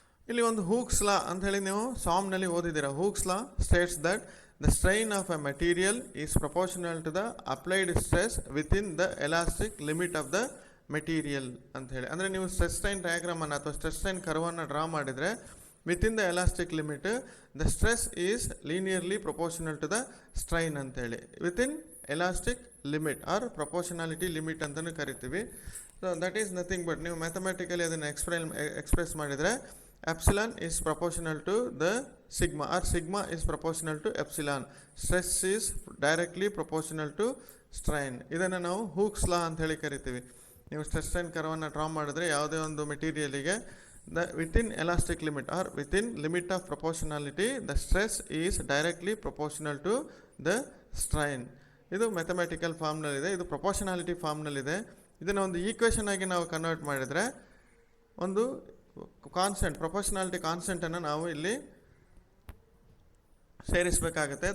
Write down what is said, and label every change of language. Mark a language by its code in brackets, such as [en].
[kn] ಇಲ್ಲಿ ಒಂದು ಹೂಕ್ಸ್ ಲಾ ಅಂತ ಹೇಳಿ ನೀವು ಸಾಮ್ನಲ್ಲಿ ಓದಿದ್ದೀರಾ. [en] Hooke's law states that the strain of a material is proportional to the applied stress within the elastic limit of the material [kn] ಅಂತ ಹೇಳಿ. ಅಂದರೆ ನೀವು ಸ್ಟ್ರೆಸ್ ಸ್ಟ್ರೈನ್ ಡಯಾಗ್ರಾಮನ್ನು ಅಥವಾ ಸ್ಟ್ರೆಸ್ ಸ್ಟ್ರೈನ್ ಕರ್ವನ್ನು ಡ್ರಾ ಮಾಡಿದರೆ [en] within the elastic limit the stress is linearly proportional to the strain [kn] ಅಂತೇಳಿ. [en] within elastic limit or proportionality limit [kn] ಅಂತಲೂ ಕರಿತೀವಿ. [en] so that is nothing but [kn] ನೀವು ಮ್ಯಾಥಮೆಟಿಕಲಿ ಅದನ್ನು ಎಕ್ಸ್ಪ್ರೆಸ್ ಮಾಡಿದರೆ [en] epsilon is proportional to the sigma or sigma is proportional to epsilon. Stress is directly proportional to strain. [kn] ಇದನ್ನು ನಾವು ಹೂಕ್ಸ್ ಲಾ ಅಂತ ಹೇಳಿ ಕರಿತೀವಿ. ನೀವು ಸ್ಟ್ರೆಸ್ ಸ್ಟ್ರೈನ್ ಕರ್ವನ್ನು ಡ್ರಾ ಮಾಡಿದ್ರೆ ಯಾವುದೇ ಒಂದು ಮೆಟೀರಿಯಲಿಗೆ [en] The within elastic limit or within limit of proportionality the stress is directly proportional to the strain. [kn] ಇದು ಮ್ಯಾಥಮೆಟಿಕಲ್ ಫಾರ್ಮ್ನಲ್ಲಿದೆ, ಇದು ಪ್ರಪೋರ್ಷನಾಲಿಟಿ ಫಾರ್ಮ್ನಲ್ಲಿದೆ. ಇದನ್ನು ಒಂದು ಈಕ್ವೇಷನ್ ಆಗಿ ನಾವು ಕನ್ವರ್ಟ್ ಮಾಡಿದರೆ ಒಂದು ಕಾನ್ಸ್ಟೆಂಟ್, ಪ್ರಪೋರ್ಷನಾಲಿಟಿ ಕಾನ್ಸ್ಟೆಂಟನ್ನು ನಾವು ಇಲ್ಲಿ ಸೇರಿಸಬೇಕಾಗುತ್ತೆ.